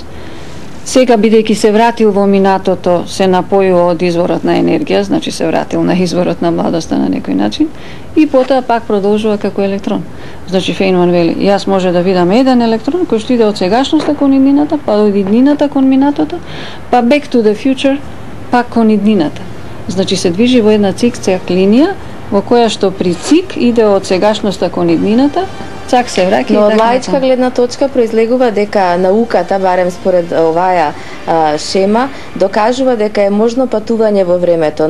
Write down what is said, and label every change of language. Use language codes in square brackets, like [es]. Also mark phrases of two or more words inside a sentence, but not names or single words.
[mk] Сега, бидејќи се вратил во минатото, се напојува од изворот на енергија, значи се вратил на изворот на младоста на некој начин, и потоа пак продолжува како електрон. Значи Фейнман вели, јас може да видам еден електрон кој што иде од сегашноста кон иднината, па од иднината кон минатото, па [en] back to the future, [mk] пак кон иднината. Значи се движи во една цик-цак линија, во која што при цик иде од сегашноста кон иднината, цак се враќа. Но од лаичка гледна точка произлегува дека науката, барем според оваа шема, докажува дека е можно патување во времето.